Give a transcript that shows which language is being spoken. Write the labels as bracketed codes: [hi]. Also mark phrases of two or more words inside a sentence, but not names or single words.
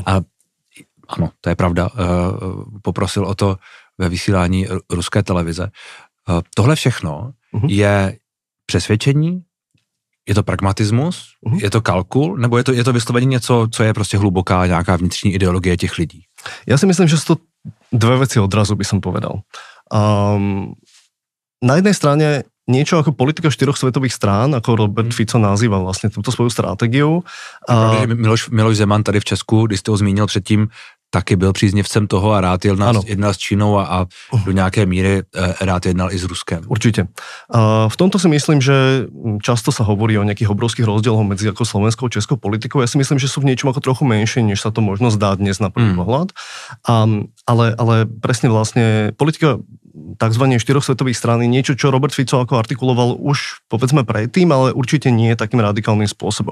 [cs] Ano, to je pravda. Poprosil o to ve vysílání ruské televize. Tohle všechno je přesvědčení, je to pragmatismus, je to kalkul, nebo je to vyslovení něco, co je prostě hluboká nějaká vnitřní ideologie těch lidí? [sk] Ja si myslím, že sú to dve veci odrazu, by som povedal. Na jednej strane niečo ako politika 4 svetových strán, ako Robert Fico nazýva vlastne túto svoju stratégiu. [cs] Miloš Zeman tady v Česku, když jste ho zmínil předtím, taky byl příznivcem toho a rád jednal s Čínou a do nějaké míry rád jednal i s Ruskem. [sk] Určite. V tomto si myslím, že často sa hovorí o nejakých obrovských rozdieloch medzi ako slovenskou a českou politikou. Ja si myslím, že sú v niečom ako trochu menšie, než sa to možno zdá dnes na prvý pohľad. Ale presne vlastne politika takzvané 4 svetových strán, niečo, čo Robert Fico ako artikuloval už povedzme predtým, ale určite nie takým radikálnym spôsobom.